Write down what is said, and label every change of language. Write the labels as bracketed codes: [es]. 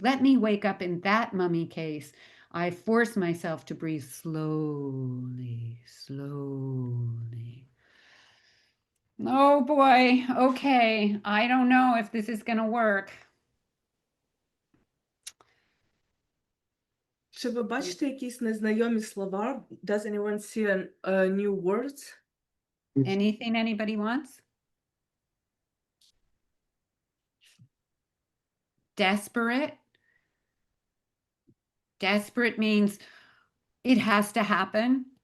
[en] Let me wake up in that mummy case. I forced myself to breathe slowly, slowly. Oh boy, okay. I don't know if this is going to work. [uk] Чи ви бачите якісь незнайомі слова? [en] Does anyone see new words? Anything anybody wants? Desperate. Desperate means it has to happen.